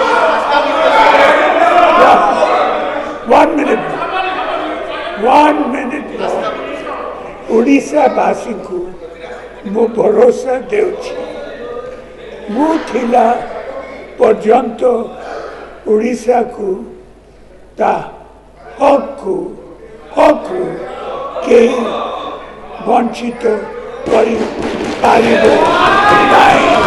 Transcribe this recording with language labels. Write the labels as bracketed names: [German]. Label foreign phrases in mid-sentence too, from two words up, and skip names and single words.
[English] 1 minute. 1 minute. [Odia] Odisha Basinku ମୁଁ ଭରସା ଦେଉଛି। ମୁଁ ଥିଲା ପର୍ଯ୍ୟନ୍ତ ଓଡ଼ିଶାକୁ ତା ହକ୍ରୁ କେହି ବଞ୍ଚିତ କରିପାରିବ ନାହିଁ।